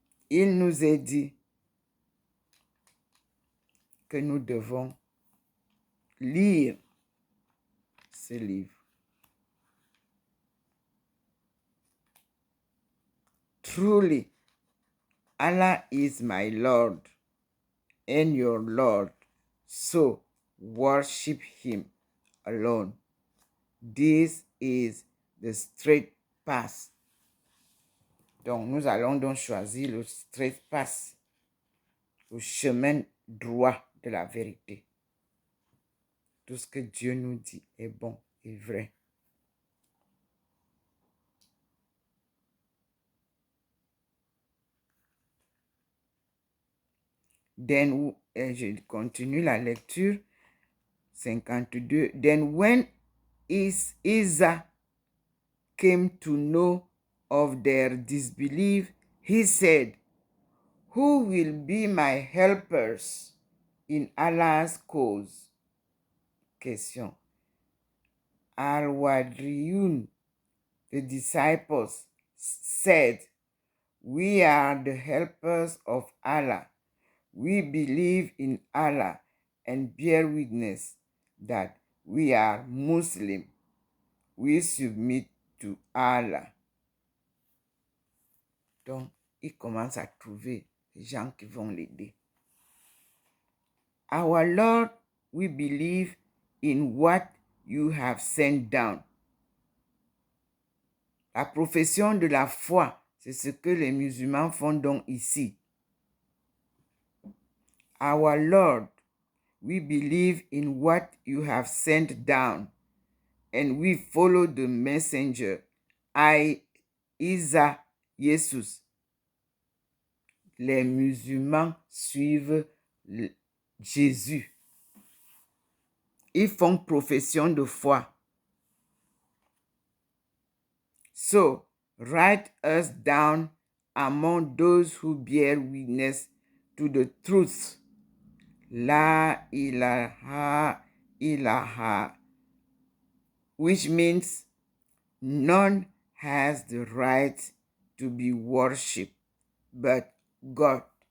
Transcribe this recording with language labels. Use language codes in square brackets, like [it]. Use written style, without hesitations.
[fr] Il nous est dit que nous devons lire ce livre. [en] Truly, Allah is my Lord and your Lord, so worship him alone. This is the straight path. [fr] Donc, nous allons donc choisir le [en] straight path, [fr] le chemin droit de la vérité. Tout ce que Dieu nous dit est bon et vrai. [en] Then, [fr] je continue la lecture. 52. [en] Then when Isa came to know of their disbelief, he said, "Who will be my helpers in Allah's cause?" Question. Al-Wadriyun, the disciples, said, "We are the helpers of Allah. We believe in Allah and bear witness that we are Muslim. We submit to Allah." [fr] Donc, il commence à trouver les gens qui vont l'aider. [en] Our Lord, we believe in what you have sent down. [fr] La profession de la foi, c'est ce que les musulmans font donc ici. [en] Our Lord, we believe in what you have sent down, and we follow the messenger, Isa, Jesus. [fr] Les musulmans suivent Jésus. Ils font profession de foi. [en] So, write us down among those who bear witness to the truth. [ar] La ilaha illallah, [en] which means none has the right to be worshipped but God.